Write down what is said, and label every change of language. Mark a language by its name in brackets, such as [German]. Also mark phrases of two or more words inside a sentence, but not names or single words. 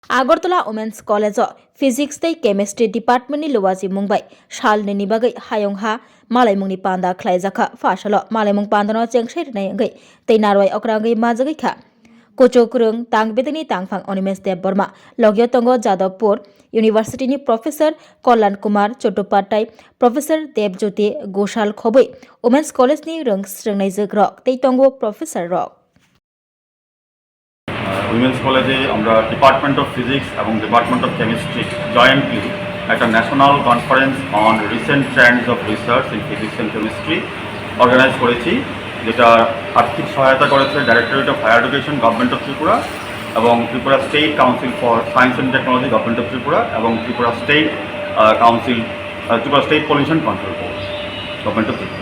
[Kok Borok] Agartala Women's College Physics tei Chemistry Department ni luwaji mungbai salni ni bagai hayongha malaimungni panda khlaijaka fasalo malaimung pandano chengsai nai ngai tei narwai okrangai majagai kha kochokrung tangbedini tangphang Onimesh Dev Burma logyo tongo Jadavpur University ni Professor Kalyan Kumar Chattopadhyay Professor Debjyoti Goshal khoboi Women's College ni rong srengnai jogrok tei tongo Professor Rock [Bangla] উইমেন্স কলেজে আমরা ডিপার্টমেন্ট অফ ফিজিক্স এবং ডিপার্টমেন্ট অফ কেমিস্ট্রি জয়েন্টলি একটা ন্যাশনাল কনফারেন্স অন রিসেন্ট ট্রেন্ডস অফ রিসার্চ ইন ফিজিক্স অ্যান্ড কেমিস্ট্রি অর্গানাইজ করেছি, যেটা আর্থিক সহায়তা করেছে ডাইরেক্টরেট অফ হায়ার এডুকেশন গভর্নমেন্ট অফ ত্রিপুরা এবং ত্রিপুরা স্টেট কাউন্সিল ফর সায়েন্স অ্যান্ড টেকনোলজি গভর্নমেন্ট অফ ত্রিপুরা এবং ত্রিপুরা স্টেট কাউন্সিল ত্রিপুরা স্টেট পলিউশন কন্ট্রোল বোর্ড গভর্নমেন্ট অফ ত্রিপুরা।